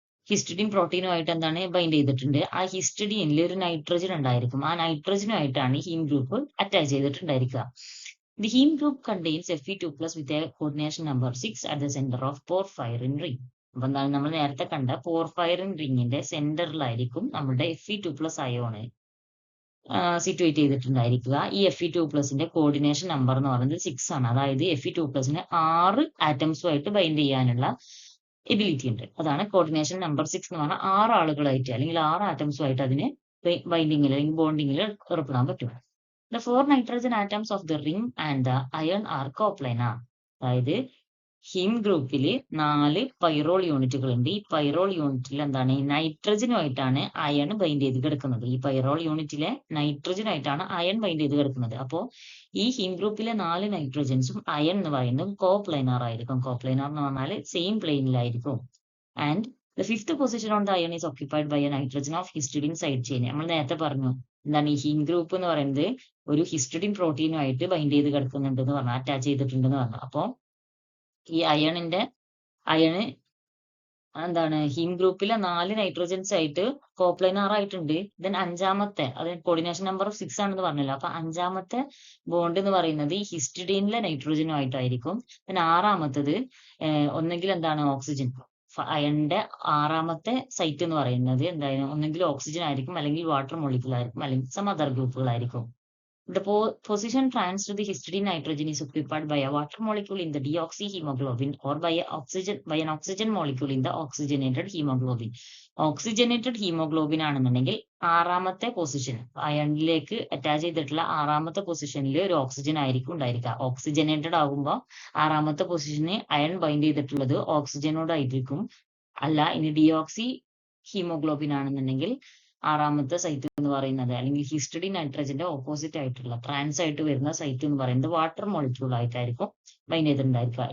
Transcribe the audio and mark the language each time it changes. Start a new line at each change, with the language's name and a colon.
Malayalam: Histidine പ്രോട്ടീനുമായിട്ട് എന്താണ് bind ചെയ്തിട്ടുണ്ട്. ആ ഹിസ്റ്റഡീനിൽ ഒരു നൈട്രജൻ ഉണ്ടായിരിക്കും. ആ നൈട്രജനുമായിട്ടാണ് haem group attach ചെയ്തിട്ടുണ്ടായിരിക്കുക.
English: The heme group contains Fe2+ with a coordination number 6 at the center of porphyrin ring.
Malayalam: അപ്പൊ എന്താണ് നമ്മൾ നേരത്തെ കണ്ട പോർഫൈറിൻ റിങ്ങിന്റെ സെന്ററിലായിരിക്കും നമ്മുടെ Fe2+ അയോണ് സിറ്റുവേറ്റ് ചെയ്തിട്ടുണ്ടായിരിക്കുക. ഈ Fe2+ന്റെ കോർഡിനേഷൻ നമ്പർ എന്ന് പറയുന്നത് 6 ആണ്. അതായത് Fe2+ന് 6 ആറ്റംസുമായിട്ട് ബൈൻഡ് ചെയ്യാനുള്ള എബിലിറ്റി ഉണ്ട്. അതാണ് കോർഡിനേഷൻ നമ്പർ 6 എന്ന് പറഞ്ഞാൽ 6 ആളുകളായിട്ട് അല്ലെങ്കിൽ 6 ആറ്റംസുമായിട്ട് അതിന് ബൈൻഡിങ്ങിൽ അല്ലെങ്കിൽ ബോണ്ടിങ്ങിൽ ഏർപ്പെടാൻ പറ്റും.
English: The 4 nitrogen atoms of the ring and the iron are coplanar.
Malayalam: അതായത് ഹീം ഗ്രൂപ്പിൽ 4 പൈറോൾ യൂണിറ്റുകൾ ഉണ്ട്. ഈ പൈറോൾ യൂണിറ്റിൽ എന്താണ് നൈട്രജനുമായിട്ടാണ് അയൺ ബൈൻഡ് ചെയ്ത് കിടക്കുന്നത്. ഈ പൈറോൾ യൂണിറ്റിലെ നൈട്രജനായിട്ടാണ് അയൺ ബൈൻഡ് ചെയ്ത് കിടക്കുന്നത്. അപ്പോൾ ഈ ഹീം ഗ്രൂപ്പിലെ 4 നൈട്രജൻസും അയൺ എന്ന് പറയുന്നത് കോപ്ലൈനാർ ആയിരിക്കും. കോപ്ലൈനാർ എന്ന് പറഞ്ഞാൽ same പ്ലെയിനിലായിരിക്കും.
English: And the 5th position on the iron is occupied by a nitrogen of histidine side chain.
Malayalam: നമ്മൾ നേരത്തെ പറഞ്ഞു എന്താണ് ഈ ഹീം ഗ്രൂപ്പ് എന്ന് പറയുന്നത് ഒരു ഹിസ്റ്റഡിൻ പ്രോട്ടീനുമായിട്ട് ബൈൻഡ് ചെയ്ത് കിടക്കുന്നുണ്ട് എന്ന് പറഞ്ഞു, അറ്റാച്ച് ചെയ്തിട്ടുണ്ടെന്ന് പറഞ്ഞു. അപ്പോൾ ഈ അയണ് എന്താണ് ഹീം ഗ്രൂപ്പിലെ 4 നൈട്രോജൻസ് ആയിട്ട് കോപ്ലൈനാർ ആയിട്ടുണ്ട്. ദെൻ 5ാമത്തെ അത് കോർഡിനേഷൻ നമ്പർ 6 ആണെന്ന് പറഞ്ഞല്ലോ. അപ്പൊ 5ാമത്തെ ബോണ്ട് എന്ന് പറയുന്നത് ഈ ഹിസ്റ്റഡീനിലെ നൈട്രോജനുമായിട്ടായിരിക്കും. ദെൻ 6ാമത്തത് ഒന്നെങ്കിൽ എന്താണ് ഓക്സിജൻ. അയണിന്റെ 6ാമത്തെ സൈറ്റ് എന്ന് പറയുന്നത് എന്തായാലും ഒന്നെങ്കിൽ ഓക്സിജൻ ആയിരിക്കും, അല്ലെങ്കിൽ വാട്ടർ മോളിക്യൂൾ ആയിരിക്കും, അല്ലെങ്കിൽ
English: some other
Malayalam: ഗ്രൂപ്പുകളായിരിക്കും.
English: The position trans to the histidine nitrogen is occupied by a water molecule in the deoxyhemoglobin or by an oxygen molecule in the oxygenated hemoglobin.
Malayalam: Oxygenated haemoglobin ആണെന്നുണ്ടെങ്കിൽ 6ാമത്തെ position അയണിലേക്ക് attach ചെയ്തിട്ടുള്ള 6ാമത്തെ പൊസിഷനിൽ ഒരു oxygen ആയിരിക്കും ഉണ്ടായിരിക്കുക. Oxygenated ആകുമ്പോൾ 6ാമത്തെ പൊസിഷന് iron bind ചെയ്തിട്ടുള്ളത് ഓക്സിജനോടായിരിക്കും. അല്ല ഇനി ഡിയോക്സി ഹീമോഗ്ലോബിൻ ആണെന്നുണ്ടെങ്കിൽ 6ാമത്തെ സൈറ്റ് എന്ന് പറയുന്നത് അല്ലെങ്കിൽ ഹിസ്റ്റഡിൻ നൈട്രജന്റെ ഓപ്പോസിറ്റ് ആയിട്ടുള്ള ട്രാൻസ് ആയിട്ട് വരുന്ന സൈറ്റ് എന്ന് പറയുന്നത് വാട്ടർ മോളിക്യൂൾ ആയിട്ടായിരിക്കും ബൈൻഡ് ചെയ്തിട്ടുണ്ടായിരിക്കുക.